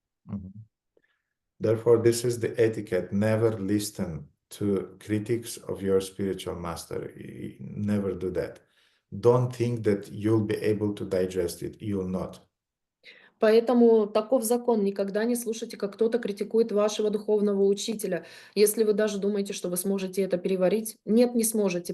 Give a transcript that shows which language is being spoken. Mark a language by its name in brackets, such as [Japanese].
[English] Therefore, this is the etiquette. Never listen to critics of your spiritual master. Never do that. Don't think that you'll be able to digest it. You'll not. [Russian] Поэтому таков закон. Никогда не слушайте, как кто-то критикует вашего духовного учителя. Если вы даже думаете, что вы сможете это переварить, нет, не сможете.